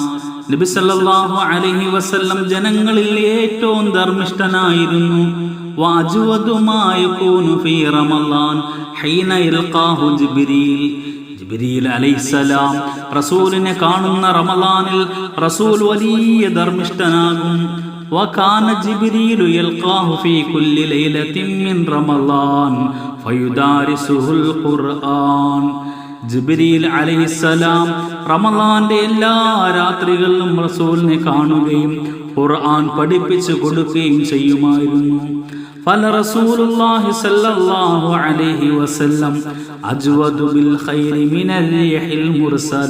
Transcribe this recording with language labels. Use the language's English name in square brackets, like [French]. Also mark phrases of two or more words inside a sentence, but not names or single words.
[Malayalam] നബി [Arabic] صلى الله عليه وسلم [Malayalam] ജനങ്ങളിൽ ഏറ്റവും ധർമ്മിഷ്ഠനായിരുന്നു. [Arabic] وأجود ما يكون في رمضان حين يلقاه جبريل. [Malayalam] ജിബ്രീൽ അലൈഹിസ്സലാം റസൂലിനെ കാണുന്ന റമളാനിൽ റസൂൽ വലിയ ധർമ്മിഷ്ഠനാകും. [Arabic] وكان جبريل يلقاه في كل ليلة من رمضان فيدارسه القرآن. [Malayalam] ജിബ്രീൽ അലൈഹിസ്സലാം റമളാന്റെ എല്ലാ രാത്രികളിലും റസൂലിനെ കാണുകയും ഖുർആൻ പഠിപ്പിച്ചു കൊടുക്കുകയും ചെയ്യുമായിരുന്നു. [Arabic] فلرسول الله صلى الله عليه وسلم أجود بالخير من الريح المرسلة.